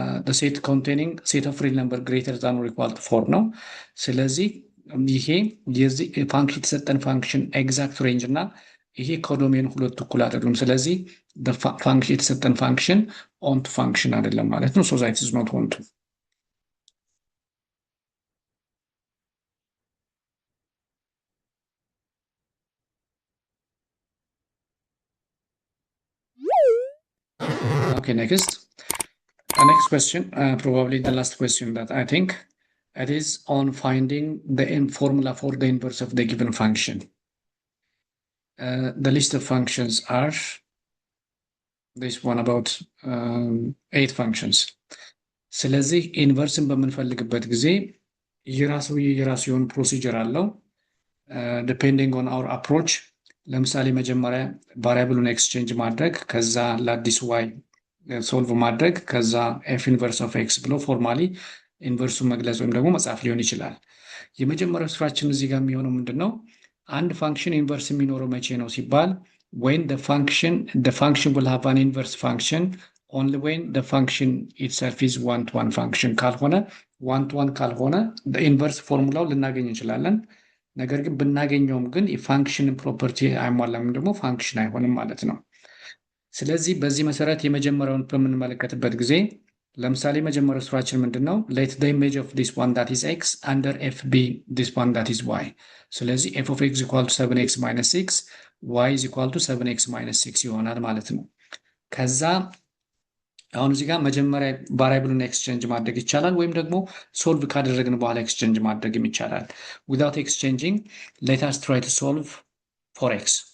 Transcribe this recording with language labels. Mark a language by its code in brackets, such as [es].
[en] the set containing set of real number greater than or equal to 4 [am] ነው። ስለዚህ ይሄ የዚህ ፋንክሽን የተሰጠን ፋንክሽን ኤግዛክት ሬንጅ እና ይሄ ኮዶሜን ሁለቱ እኩል አይደሉም። ስለዚህ ፋንክሽን የተሰጠን ፋንክሽን ኦንቱ ፋንክሽን አይደለም ማለት ነው። [en] ሶ ዛት ኢዝ ኖት ኦንቱ። Okay, next. Next question, probably the last question that I think it is on finding the formula for the inverse of the given function. The list of functions are this one about 8 functions. [am] ስለዚህ ኢንቨርስን በምንፈልግበት ጊዜ የራሱ የሆነ ፕሮሲጀር አለው ዲፔንዲንግ ኦን አወር አፕሮች። ለምሳሌ መጀመሪያ ቫሪያብሉን ኤክስቼንጅ ማድረግ፣ ከዛ ለአዲስ ዋይ ሶልቭ ማድረግ፣ ከዛ ኤፍ ኢንቨርስ ኦፍ ኤክስ ብሎ ፎርማሊ ኢንቨርሱን መግለጽ ወይም ደግሞ መጻፍ ሊሆን ይችላል። የመጀመሪያው ስራችን እዚህ ጋር የሚሆነው ምንድን ነው? አንድ ፋንክሽን ኢንቨርስ የሚኖረው መቼ ነው ሲባል [en] when the function will have an inverse function only when the function itself is one-to-one function [am] ካልሆነ one-to-one ካልሆነ the inverse ፎርሙላው ልናገኝ እንችላለን። ነገር ግን ብናገኘውም ግን የፋንክሽን ፕሮፐርቲ አይሟላም፣ ደግሞ ፋንክሽን አይሆንም ማለት ነው። ስለዚህ በዚህ መሰረት የመጀመሪያውን በምንመለከትበት ጊዜ ለምሳሌ መጀመሪያው ስራችን ምንድን ነው? [en] let the image of this one that is x under f be this one that is y። ስለዚህ f of x equal to 7x minus 6 y is equal to 7x minus 6 [am] ይሆናል ማለት ነው። ከዛ አሁን እዚህ ጋር መጀመሪያ ቫሪያብሉን ኤክስቼንጅ ማድረግ ይቻላል፣ ወይም ደግሞ ሶልቭ ካደረግን በኋላ ኤክስቼንጅ ማድረግም ይቻላል። [en] without exchanging let us try to solve for x።